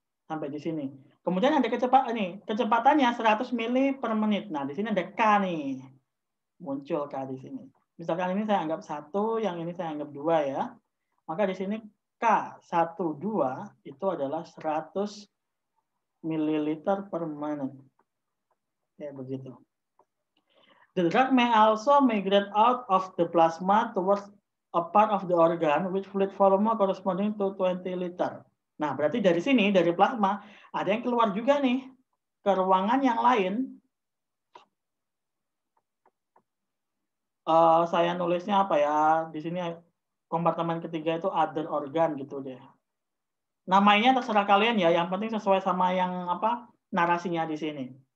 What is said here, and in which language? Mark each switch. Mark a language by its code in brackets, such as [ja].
[id] Sampai di sini. Kemudian ada kecepatan nih, kecepatannya 100 mili per menit. Nah, di sini ada K nih. Muncul K di sini. Misalkan ini saya anggap 1, yang ini saya anggap 2 ya. Maka di sini K12 itu adalah 100 mililiter per menit. Ya, begitu. [en] The drug may also migrate out of the plasma towards a part of the organ with fluid volume corresponding to 20 liter. [id] Nah, berarti dari sini, dari plasma, ada yang keluar juga nih ke ruangan yang lain. Saya nulisnya apa ya? Di sini kompartemen ketiga itu other organ gitu deh. Namanya terserah kalian ya, yang penting sesuai sama yang apa narasinya di sini.